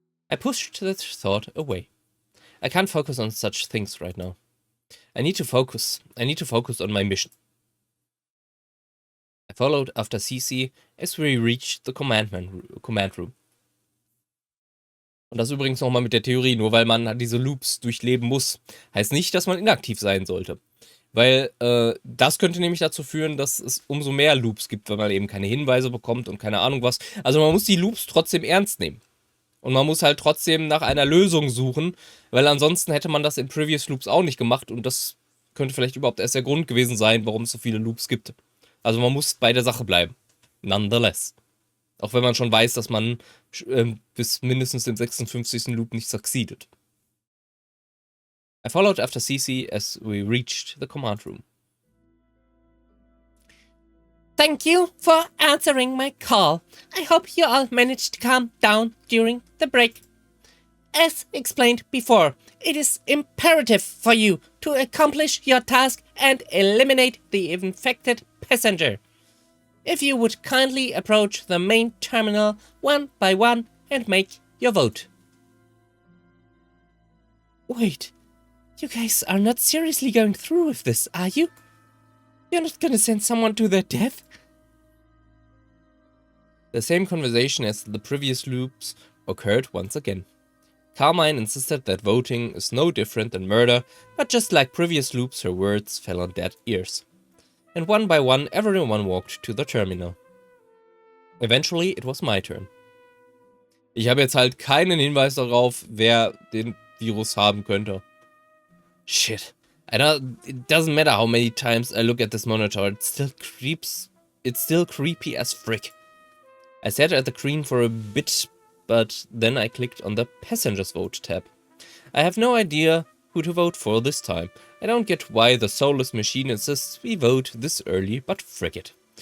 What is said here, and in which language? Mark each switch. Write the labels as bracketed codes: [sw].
[en] I pushed that thought away. I can't focus on such things right now. I need to focus. I need to focus on my mission. I followed after Cici as we reached the command room. [de] Und das übrigens nochmal mit der Theorie, nur weil man diese Loops durchleben muss, heißt nicht, dass man inaktiv sein sollte. Weil das könnte nämlich dazu führen, dass es umso mehr Loops gibt, wenn man eben keine Hinweise bekommt und keine Ahnung was. Also man muss die Loops trotzdem ernst nehmen. Und man muss halt trotzdem nach einer Lösung suchen, weil ansonsten hätte man das in [en] Previous Loops [de] auch nicht gemacht und das könnte vielleicht überhaupt erst der Grund gewesen sein, warum es so viele Loops gibt. Also man muss bei der Sache bleiben. [en] Nonetheless. [de] Auch wenn man schon weiß, dass man bis mindestens dem 56. Loop nicht succeeded. [en] I followed after Cici as we reached the command room. Thank you for answering my call. I hope you all managed to calm down during the break. As explained before, it is imperative for you to accomplish your task and eliminate the infected passenger. If you would kindly approach the main terminal one by one and make your vote. Wait, you guys are not seriously going through with this, are you? You're not gonna send someone to their death? The same conversation as the previous loops occurred once again. Carmine insisted that voting is no different than murder, but just like previous loops, her words fell on dead ears. And one by one, everyone walked to the terminal. Eventually, it was my turn. [de] Ich habe jetzt halt keinen Hinweis darauf, wer den Virus haben könnte. [en] Shit. It doesn't matter how many times I look at this monitor, it's still creepy as frick. I sat at the screen for a bit, but then I clicked on the Passengers Vote tab. I have no idea who to vote for this time. I don't get why the soulless machine insists we vote this early, but frick it.